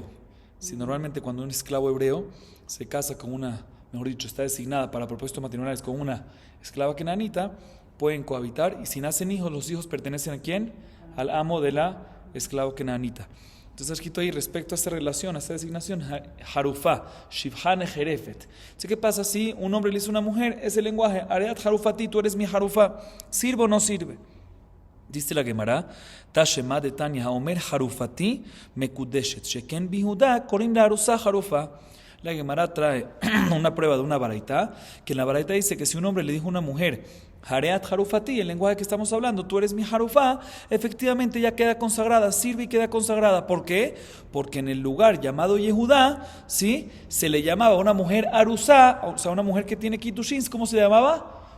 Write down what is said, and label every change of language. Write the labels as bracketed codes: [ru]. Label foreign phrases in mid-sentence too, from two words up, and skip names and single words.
[es] Si normalmente cuando un esclavo hebreo se casa con una, mejor dicho, está designada para propósitos matrimoniales con una esclava kenaanita, pueden cohabitar y si nacen hijos, los hijos pertenecen ¿a quién? Al amo de la esclava kenaanita. Entonces está escrito ahí respecto a esta relación, a esta designación, [he] חרופה, שפחה נחרפת. [es] ¿Qué pasa si un hombre le dice a una mujer ese lenguaje, [he] הרי את חרופתי, [es] tú eres mi harufá? ¿Sirve o no sirve? Dice la Gemara, [he] תא שמע דתניא האומר חרופתי מקודשת, שכן ביהודה קורים לארוסה חרופה. [es] La Gemara trae una prueba de una baraita, que en la baraita dice que si un hombre le dijo a una mujer, [he] הרי את חרופתי, [es] el lenguaje que estamos hablando, tú eres mi harufá, efectivamente ya queda consagrada, sirve y queda consagrada. ¿Por qué? Porque en el lugar llamado Yehudá, ¿sí?, se le llamaba una mujer arusá, o sea, una mujer que tiene Kiddushin, ¿cómo se llamaba?